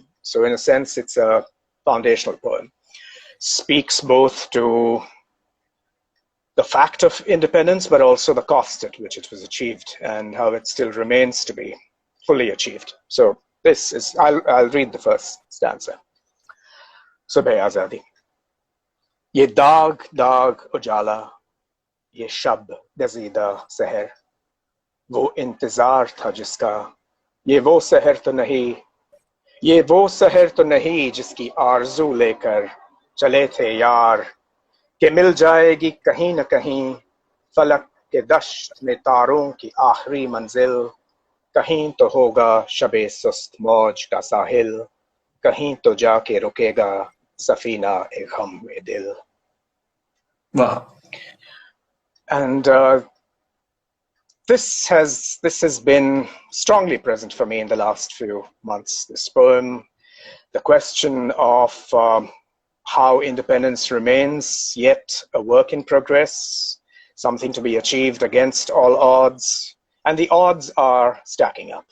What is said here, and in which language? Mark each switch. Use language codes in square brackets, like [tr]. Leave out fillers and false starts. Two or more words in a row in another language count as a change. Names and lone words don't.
[en] So in a sense, it's a foundational poem. Speaks both to the fact of independence, but also the cost at which it was achieved and how it still remains to be fully achieved. So this is, I'll read the first stanza. [ur] صبحِ آزادی۔ یہ داغ داغ اجالا، یہ شب گزیدہ سحر، وہ انتظار تھا جس کا، یہ وہ سحر تو نہیں، یہ وہ سحر تو نہیں جس کی آرزو لے کر چلے تھے یار، کہ مل جائے گی کہیں نہ کہیں، فلک کے دشت میں تاروں کی آخری منزل، کہیں تو ہوگا شبِ سست موج کا ساحل، کہیں تو جا کے رکے گا سفینۂ غمِ دل. [en] Wow. And this has been strongly present for me in the last few months. This poem, the question of how independence remains yet a work in progress, something to be achieved against all odds, and the odds are stacking up.